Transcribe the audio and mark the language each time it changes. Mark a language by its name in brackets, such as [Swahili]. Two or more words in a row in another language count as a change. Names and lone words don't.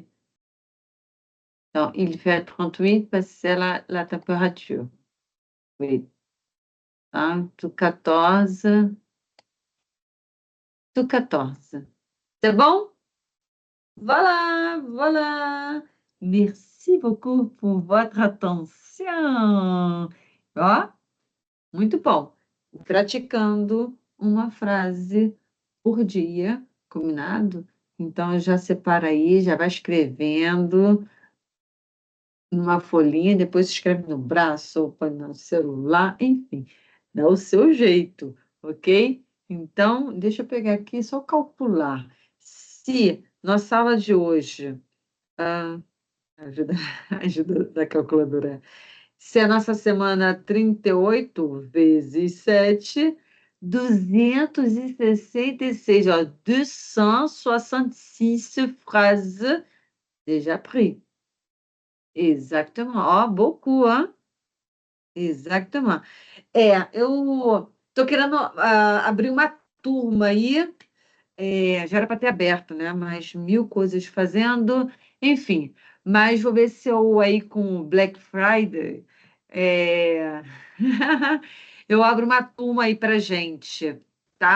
[French] Non, il fait 38 parce que c'est la température. Oui. Hein, tout 14. Tout 14. C'est bon? Voilà, voilà. Merci beaucoup por votre atenção. [Portuguese] Ó, muito bom. Praticando uma frase por dia, combinado? Então, já separa aí, já vai escrevendo numa folhinha, depois escreve no braço ou põe no celular, enfim, dá o seu jeito, ok? Então, deixa eu pegar aqui, só calcular. Se nossa aula de hoje, ajuda, ajuda da calculadora, se a nossa semana 38 vezes 7, 266, ó, 266 [French] phrases déjà pris. Exactement. Ó, beaucoup, hein? [Portuguese] Exatamente. Eu tô querendo abrir uma turma aí, já era para ter aberto, né? Mas mil coisas fazendo, enfim. Mas vou ver se eu aí com o Black Friday, é, eu abro uma turma aí para gente, tá?